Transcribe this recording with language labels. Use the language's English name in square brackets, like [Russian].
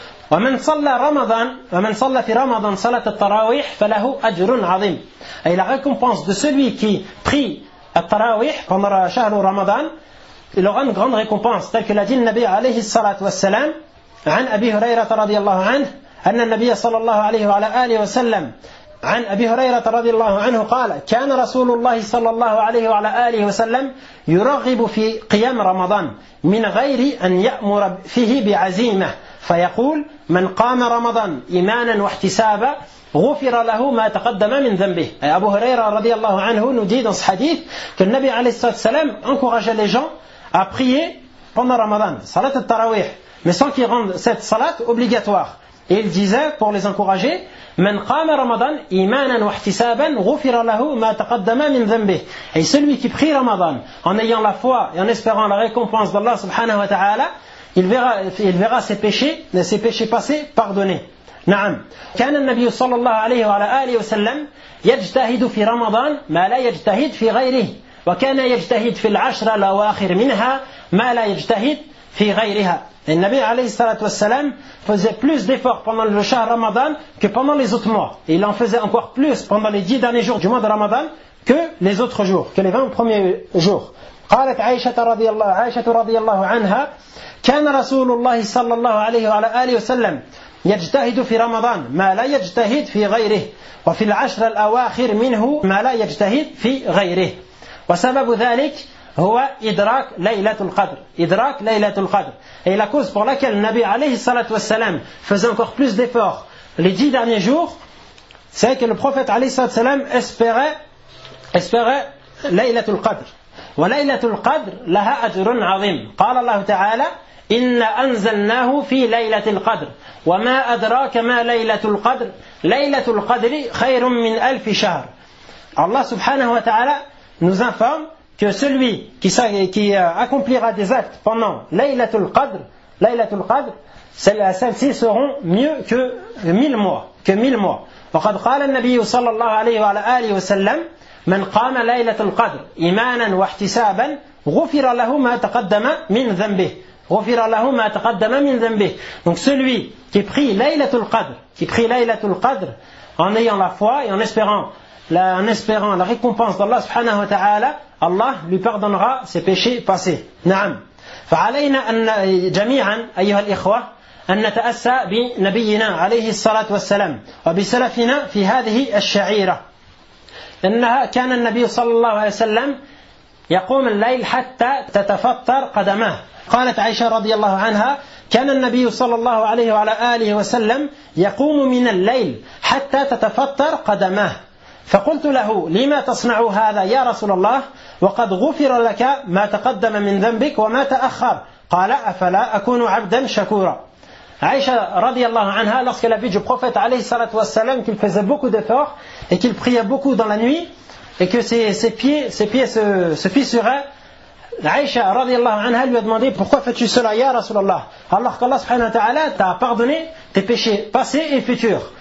[Arabic] ومن صلى رمضان ومن صلى في رمضان صلاة التراويح فله أجر عظيم. [French] أي la récompense de celui qui prie التراويح pendant le شهر رمضان, il aura une grande récompense. Telle que l'a dit le Nabi [Arabic] عليه الصلاة والسلام عن أبي هريرة رضي الله عنه أن النبي صلى الله عليه وعلى آله وسلم عن أبي هريرة رضي الله عنه قال كان رسول الله صلى الله عليه وعلى آله وسلم يرغب في قيام رمضان من غير أن يأمر فيه بعزيمة. فيقول من قام رمضان إيمانا واحتسابا غفر له ما تقدم من ذنبه. أي أبو هريرة رضي الله عنه نودي [French] dans ce hadith que النبي [Arabic] عليه الصلاة والسلام [French] encourage les gens à prier pendant Ramadan, salat al-Tarawih, mais sans qu'ils rendent cette salat obligatoire. Et il disait pour les encourager [Arabic] من قام رمضان إيمانا واحتسابا غفر له ما تقدم من ذنبه. [French] Et celui qui prie Ramadan en ayant la foi et en espérant la récompense d'Allah subhanahu wa ta'ala, il verra ses péchés passés pardonnés. [Arabic] Naam. كان النبي صلى الله عليه وعلى آله وسلم يجتهد في رمضان ما لا يجتهد في غيره وكان يجتهد في العشر الأواخر منها ما لا يجتهد في غيرها. [French] Le Nabi [Arabic] عليه الصلاة والسلام [French] faisait plus d'efforts pendant le شهر رمضان que pendant les autres mois. Il en faisait encore plus pendant les 10 derniers jours du mois de Ramadan que les autres jours, que les 20 premiers jours. [Arabic] قالت عائشة رضي الله عنها كان رسول الله صلى الله عليه وعلى آله وسلم يجتهد في رمضان ما لا يجتهد في غيره وفي العشر الأواخر منه ما لا يجتهد في غيره وسبب ذلك هو إدراك ليلة القدر. إدراك ليلة القدر [French] et la cause pour laquelle النبي [Arabic] عليه الصلاة والسلام [French] faisait encore plus d'efforts les 10 derniers jours, c'est que le prophète عليه الصلاة والسلام espérait ليلة القدر. [Arabic] وليلة القدر لها أجر عظيم. قال الله تعالى إن أنزلناه في ليلة القدر وما أدراك ما ليلة القدر ليلة القدر خير من ألف شهر. الله سبحانه وتعالى [French] nous informe que celui qui accomplira des actes pendant ليلة القدر celles-ci seront mieux que mille mois. [Arabic] وقد قال النبي صلى الله عليه وعلى آله وسلم من قام ليلة القدر إيمانا واحتسابا غفر له ما تقدم من ذنبه. غفر له ما تقدم من ذنبه. [French] Donc celui qui prie Laylatul Qadr en ayant la foi et en espérant la récompense d'Allah subhanahu wa ta'ala, Allah lui pardonnera ses péchés passés. [Arabic] نعم. فعلينا أن جميعا أيها الإخوة أن نتأسى بنبينا عليه الصلاة والسلام وبسلفنا في هذه الشعيرة. إنها كان النبي صلى الله عليه وسلم يقوم الليل حتى تتفطر قدماه. قالت عائشة رضي الله عنها كان النبي صلى الله عليه وعلى آله وسلم يقوم من الليل حتى تتفطر قدماه. فقلت له لما تصنع هذا يا رسول الله وقد غفر لك ما تقدم من ذنبك وما تأخر قال أفلا أكون عبدا شكورا. [French] Aïcha radiallahu anha, lorsqu'elle a vu du prophète alayhi salatu wassalam qu'il faisait beaucoup d'efforts et qu'il priait beaucoup dans la nuit et que ses pieds se fissuraient, Aïcha radiallahu anha lui a demandé: pourquoi fais-tu cela ya Rasulallah, alors qu'Allah subhanahu wa ta'ala t'a pardonné tes péchés passés et futurs?